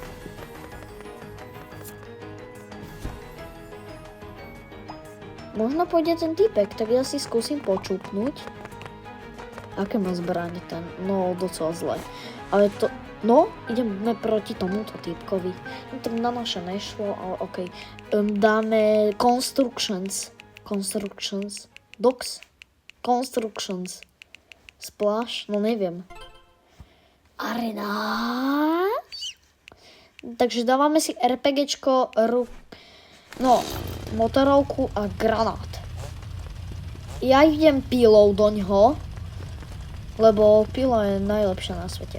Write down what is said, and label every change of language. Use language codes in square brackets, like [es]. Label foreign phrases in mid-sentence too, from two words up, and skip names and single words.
[sk] Možno pôjde ten typek, tak ja si skúsim počúpnuť. Aké má zbraň ten? No, docela zle. Ale to... No, ideme proti tomuto typkovi. No tak na naše nešlo, ale okej. Dáme Constructions. Docks? Constructions. Splash? No neviem. Arena? Takže dávame si RPGčko, motorovku a granát. Ja idem pílou doňho, lebo pila je najlepšia na svete.